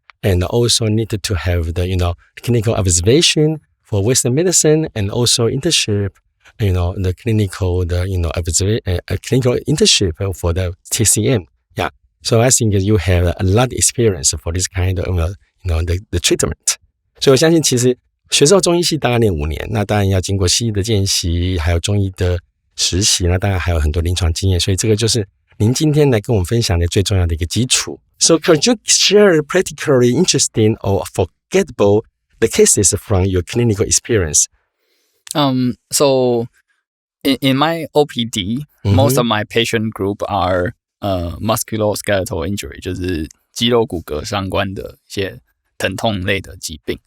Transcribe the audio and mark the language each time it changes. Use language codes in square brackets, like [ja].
[en] And also needed to have the, clinical observation for Western medicine and also internship, the clinical, clinical internship for the TCM. Yeah. So I think you have a lot of experience for this kind of, the treatment. [zh] 所以我相信其实学到中医系大概念5年，那当然要经过西医的见习，还有中医的实习，那当然还有很多临床经验，所以这个就是您今天来跟我们分享的最重要的一个基础。 [en] So could you share particularly interesting or forgettable the cases from your clinical experience? So in my OPD, most of my patient group are musculoskeletal injury, [zh] 就是肌肉骨骼相关的一些疼痛类的疾病。